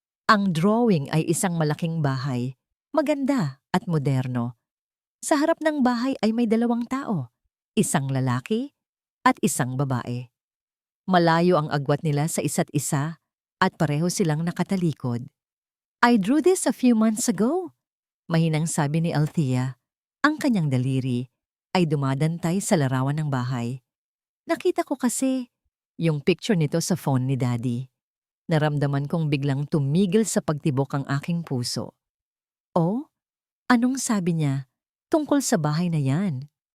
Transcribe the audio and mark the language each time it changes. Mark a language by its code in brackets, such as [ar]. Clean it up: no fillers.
[tl] Ang drawing ay isang malaking bahay, maganda at moderno. Sa harap ng bahay ay may dalawang tao, isang lalaki at isang babae. Malayo ang agwat nila sa isa't isa at pareho silang nakatalikod. [en] "I drew this a few months ago," [tl] mahinang sabi ni [en] Althea. [tl] Ang kanyang daliri ay dumadantay sa larawan ng bahay. "Nakita ko kasi yung picture nito sa phone ni Daddy." Naramdaman kong biglang tumigil sa pagtibok ang aking puso. "Oh, anong sabi niya tungkol sa bahay na yan?"